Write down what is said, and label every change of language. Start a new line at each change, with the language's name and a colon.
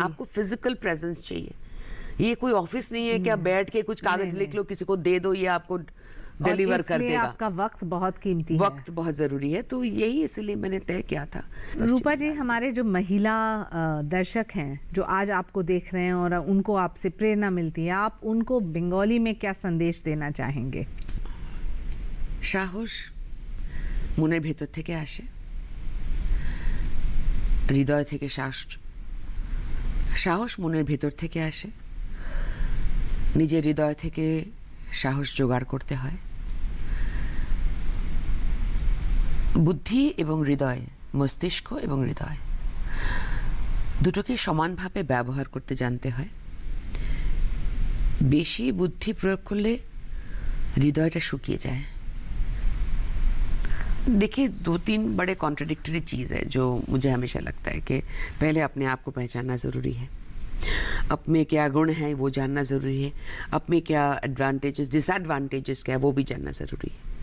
Hindi: आपको physical presence चाहिए। ये कोई ऑफिस नहीं है कि आप बैठ के कुछ कागज लिख लो, किसी को दे दो, ये आपको डिलीवर कर देगा। आपका वक्त बहुत कीमती है, वक्त बहुत जरूरी है। तो यही इसलिए मैंने तय किया था। रूपा जी, हमारे जो महिला दर्शक हैं जो आज आपको देख रहे हैं और उनको आपसे प्रेरणा मिलती है, आप उनको बंगाली में क्या संदेश देना चाहेंगे?
Bangla: সাহস মনের ভেতর থেকে আসে, হৃদয় থেকে সাহস মনের ভেতর থেকে আসে, নিজের হৃদয় থেকে সাহস জোগাড় করতে হয়। বুদ্ধি এবং হৃদয়, মস্তিষ্ক এবং হৃদয় দুটোকে সমানভাবে ব্যবহার করতে জানতে হয়। বেশি বুদ্ধি প্রয়োগ করলে হৃদয়টা শুকিয়ে যায়।
Hindi: देखिए, 2-3 बड़े कॉन्ट्रडिक्टरी चीज़ है जो मुझे हमेशा लगता है कि पहले अपने आप को पहचानना ज़रूरी है, अब में क्या गुण है वो जानना ज़रूरी है, अब में क्या एडवांटेजेस डिसएडवांटेजेस क्या है वो भी जानना ज़रूरी है।